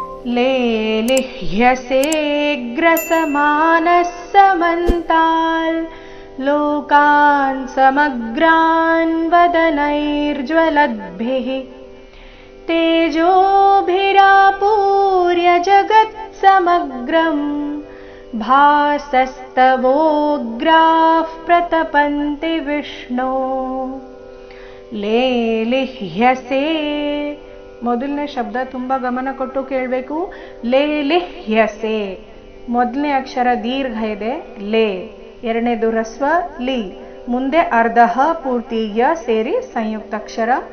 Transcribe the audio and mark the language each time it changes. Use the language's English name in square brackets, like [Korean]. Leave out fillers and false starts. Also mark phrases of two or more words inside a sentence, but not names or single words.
[Sanskrit] लेलिह्यसे ग्रसमानः समन्ताल् लोकान् समग्रान् वदनैर्ज्वलद्भिः तेजोभिरापूर्य जगत्समग्रम् भासस्तवोग्राः प्रतपन्ति विष्णो [Kannada] ಲೇಲಿಹ್ಯಸೆ ಮೊದಲನೇ ಶಬ್ದ ತುಂಬ ಗಮನ ಕೊಟ್ಟು ಕೇಳಬೇಕು. ಲೇಲಿಹ್ಯಸೆ ಮೊದಲನೇ ಅಕ್ಷರ ದೀರ್ಘ ಇದೆ ಲೇ, ಎರಡನೇದು ಹ್ರಸ್ವ ಲಿ, ಮುಂದೆ ಅರ್ಧ ಪೂರ್ತಿ ಯ ಸೇರಿ ಸಂಯುಕ್ತ ಅಕ್ಷರ.